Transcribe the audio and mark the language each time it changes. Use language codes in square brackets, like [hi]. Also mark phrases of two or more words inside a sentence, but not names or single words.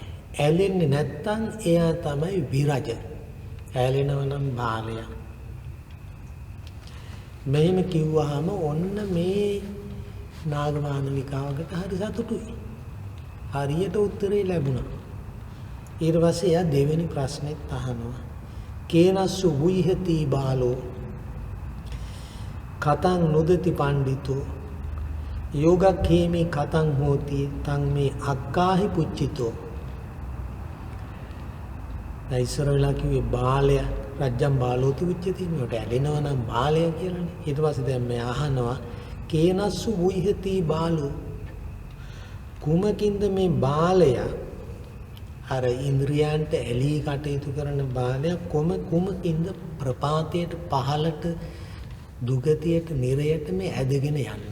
[si] ඇලෙන්නේ නැත්නම් එයා තමයි විරජ. ඇලෙනව නම් බාලයා. මෙහෙම කිව්වහම ඔන්න මේ නාගමානවිකාවකට හරි සතුටුයි. හරියට උත්තරේ ලැබුණා. ඊට පස්සේ එයා දෙවෙනි ප්‍රශ්නෙත් අහනවා. [pi] කේනස්සු වුයිහති බාලෝ කතං නුදති පණ්ඩිතෝ යෝගක්ඛේමි කතං හෝති තං මේ අක්කාහි පුච්චිතෝ. [si] දැන් ඉස්සර වෙලා කිව්වේ බාලය [pi] රජ්ජම් බාලෝති උච්චති. [si] මේකට ඇලෙනවා නම් බාලය කියලානේ. ඊට පස්සේ දැන් මේ අහනවා [pi] කේනස්සු වුයිහති බාලෝ [si] කුමකින්ද මේ බාලය අර ඉන්ද්‍රියන්ට ඇලී කටයුතු කරන බාලය කුමකින්ද ප්‍රපාතයට පහළට දුගතියට නිරයට මේ ඇදගෙන යන්නේ?